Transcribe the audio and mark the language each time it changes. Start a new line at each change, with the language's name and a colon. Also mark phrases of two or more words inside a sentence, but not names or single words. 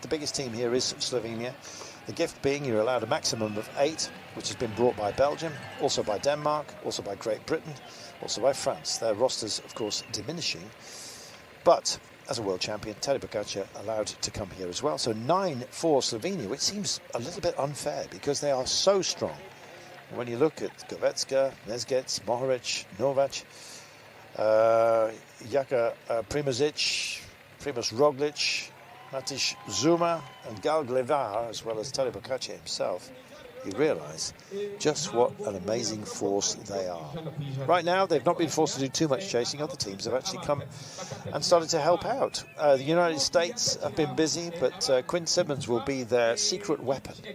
English: The biggest team here is Slovenia. The gift being you're allowed a maximum of 8, which has been brought by Belgium, also by Denmark, also by Great Britain, also by France. Their rosters, of course, diminishing. But as a world champion, Tadej Pogačar allowed to come here as well. So 9 for Slovenia, which seems a little bit unfair because they are so strong. When you look at Govetzka, Nezgets, Mohoric, Novak, Jaka Primožić, Primož Roglic, Matiš Zuma and Gal Glevar, as well as Tadej Pogačar himself, you realise just what an amazing force they are. Right now, they've not been forced to do too much chasing. Other teams have actually come and started to help out. The United States have been busy, but Quinn Simmons will be their secret weapon.